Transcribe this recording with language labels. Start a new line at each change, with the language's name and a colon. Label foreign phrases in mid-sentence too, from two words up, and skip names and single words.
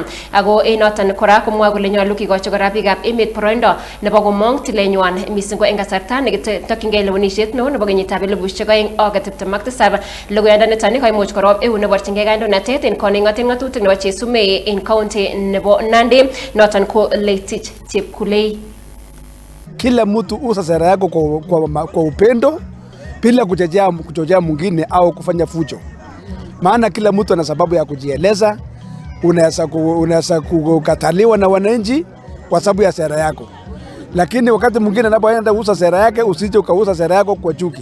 Kalenjin: Ako en noton kora komwa kole nyolu kikochi kora biikab emet boroindo nebo komong tilenywan mising ko en kasarta nekitokyingei lewenisiet neo nebo kenyitab 2027. Logoiyandaniton koimuch korob eun neborchingei kandoinatet en koning'oten ng'atutik nebo chesumei en county nebo Nandi noton ko Leitich Chepkulei.
Swahili: Kila mtu usa sera yako kwa upendo bila kuchochea mwingine au kufanya fujo. Maana kila mtu ana sababu ya kujieleza. Unaweza kukataliwa na wananchi kwa sababu ya sera yako. Lakini wakati mwingine anapoenda usa sera yake, usije ukauza sera yako kwa chuki.